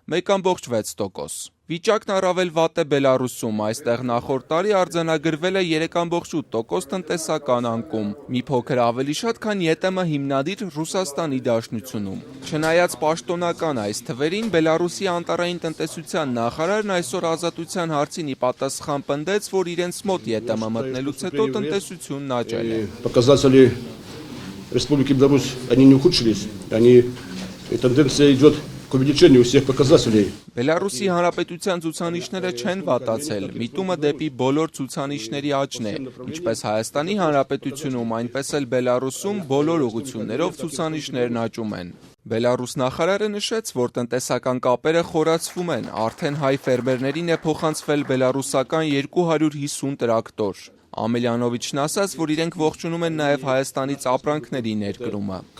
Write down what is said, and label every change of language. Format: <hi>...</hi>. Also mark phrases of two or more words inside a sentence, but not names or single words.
<hy>1.6%։ Վիճակն առավել վատ է Բելարուսում, այստեղ նախորդ տարի արձանագրվել է 3.8% տնտեսական անկում, մի փոքր ավելի շատ, քան ԵՏՄ հիմնադիր Ռուսաստանի Դաշնությունում։ Չնայած պաշտոնական այս թվերին, Բելարուսի անտառային տնտեսության նախարարն այսօր Ազատության հարցին ի պատասխան պնդեց, որ իրենց մոտ ԵՏՄ մտնելուց հետո տնտեսությունն աճել է։</hy> <ru>Показатели Республики Беларусь, они не ухудшились, тенденция идет к увеличению всех показателей.</ru> <hy>Բելարուսի Հանրապետության ցուցանիշները չեն վատացել, միտումը դեպի բոլոր ցուցանիշների աճն է, ինչպես Հայաստանի Հանրապետությունում, այնպես էլ Բելարուսում բոլոր ուղղություններով ցուցանիշներն աճում են։ Բելարուս նախարարը նշեց, որ տնտեսական կապերը խորացվում են, արդեն հայ ֆերմերներին է փոխանցվել բելարուսական 250 տրակտոր։ Ամելյանովիչն ասաց, որ իրենք ողջունում են նաև Հայաստանից ապրանքների ներկրումը։</hy>